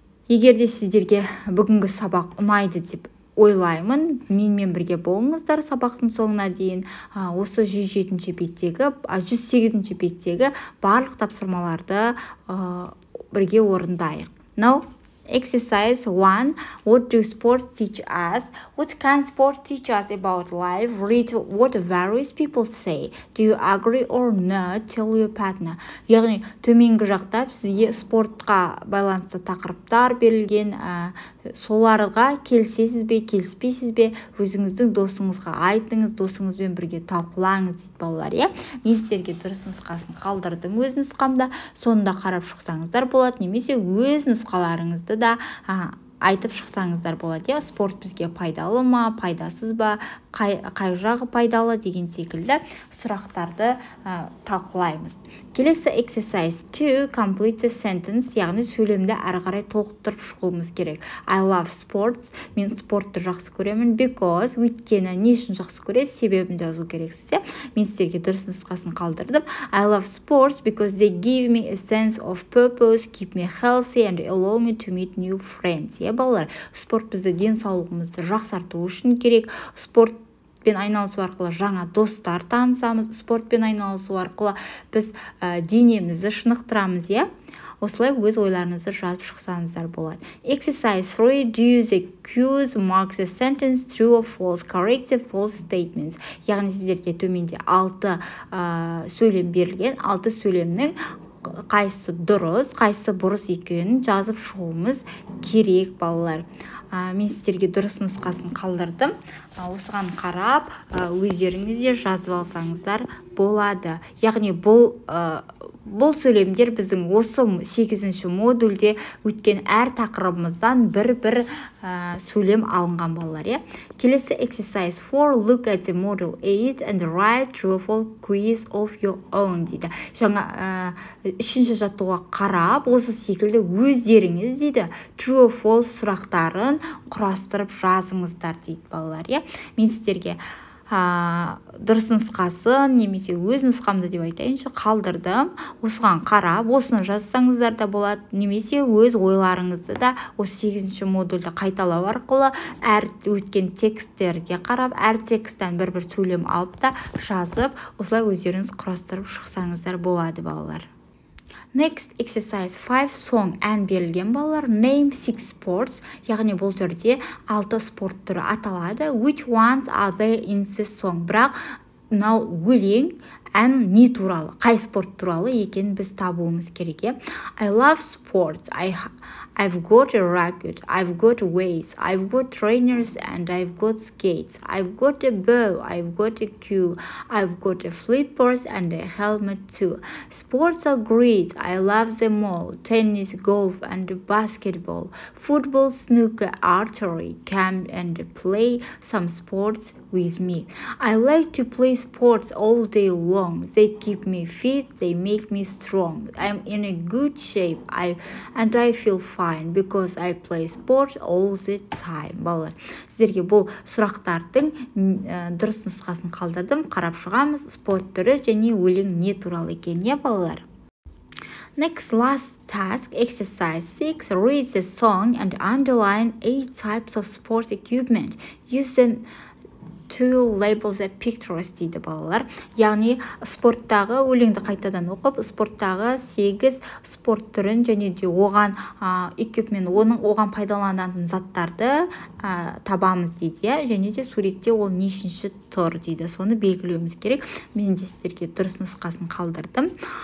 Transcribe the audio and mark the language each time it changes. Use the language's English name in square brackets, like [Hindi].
[Kazakh] Егер де сіздерге бүгінгі сабақ ұнайды деп ойлаймын, менімен бірге болыңыздар сабақтың соңына дейін. Осы 108-ші беттегі, 108-ші беттегі барлық тапсырмаларды бірге орындайық. [English] Now, exercise 1. What do sports teach us? What can sports teach us about life? Read what various people say. Do you agree or not? Tell your partner. [Kazakh] Яғни, төменгі жақта сізге спортқа байланысты тақырыптар берілген, соларға келісесіз бе, келіспейсіз бе, өзіңіздің досыңызға айтыңыз, досыңызбен бірге талқылаңыз дейді балалар, иә? Мен сіздерге дұрыс нұсқасын қалдырдым өз нұсқамда, сонда қарап шықсаңыздар болады, немесе өз нұсқаларыңызды да айтып шықсаңыздар болады, иә? Спорт бізге пайдалы ма, пайдасыз ба, қай жағы пайдалы деген секілді сұрақтарды талқылаймыз. Келесі [English] exercise 2, complete a sentence, [Kazakh] яғни сөйлемді әрі қарай толықтырып шығуымыз керек. [English] I love sports, [Kazakh] мен спортты жақсы көремін, because, өйткені не үшін жақсы көресіз, себебін жазу керексіз, иә? Мен сіздерге дұрыс нұсқасын қалдырдым. [English] I love sports because they give me a sense of purpose, keep me healthy and allow me to meet new friends. [Kazakh] Балалар, спорт бізді денсаулығымызды жақсарту үшін керек. Спортпен айналысу арқылы жаңа достар танысамыз. Спортпен айналысу арқылы біз денемізді шынықтырамыз, иә? Осылай өз ойларыңызды жазып шықсаңыздар болады. [English] Exercise 3. Do the cues mark the sentence true or false? Correct the false statements. [Kazakh] Яғни сіздерге төменде 6 сөйлем берілген. 6 сөйлемнің қайсысы дұрыс, қайсысы бұрыс екенін жазып шығуымыз керек, балалар. Мен сіздерге дұрыс нұсқасын қалдырдым. Осыған қарап, өздеріңіз де жазып алсаңыздар болады. Яғни бұл сөйлемдер біздің осы 8-ші модульде өткен әр тақырыбымыздан бір сөйлем алынған балалар, иә? Келесі [English] exercise 4. Look at the model 8 and write true or false quiz of your own дейді. [Kazakh] Жаңа 3-ші жаттығуға қарап, осы секілді өздеріңіз дейді [English] true or false [Kazakh] сұрақтарын құрастырып жазыңыздар дейді балалар, иә? Мен сіздерге дұрыс нұсқасын немесе өз нұсқамды деп айтайыншы қалдырдым. Осыған қарап, осыны жазсаңыздар да болады, немесе өз ойларыңызды да осы 8-ші модульді қайталау арқылы әр өткен тексттерге қарап, әр тексттен бір сөйлем алып та жазып, осылай өздеріңіз құрастырып шықсаңыздар болады, балалар. [English] Next exercise 5. [Kazakh] Song ән берілген балалар. [English] Name 6 sports. [Kazakh] Яғни бұл жерде 6 спорт түрі аталады. [English] Which ones are there in this song? [Kazakh] Бірақ мынау өлең ән не туралы, қай спорт туралы екен біз табуымыз керек. [English] I love sports. I've got a racket, I've got weights, I've got trainers and I've got skates. I've got a bow, I've got a cue, I've got a flippers and a helmet too. Sports are great, I love them all. Tennis, golf and basketball. Football, snooker, archery. Come and play some sports with me. I like to play sports all day long. They keep me fit, they make me strong. I'm in a good shape and I feel fine because I play sport all the time. [Kazakh] Балалар, сіздерге бұл сұрақтардың дұрыс нұсқасын қалдырдым. Қарап шығамыз, спорт түрі және өлең не туралы екен, не балалар? [English] Next, last task, exercise 6. Read the song and underline 8 types of sport equipment. Use them to label the pictures [Kazakh] дейді балалар. Яғни спорттағы өлеңді қайтадан оқып, спорттағы 8 спорт түрін және де оған экипмен, оған пайдаланатын заттарды табамыз дейді, және де суретте ол нешінші тұр дейді. Соны белгілеуіміз керек. Мен де сіздерге дұрыс нұсқасын қалдырдым.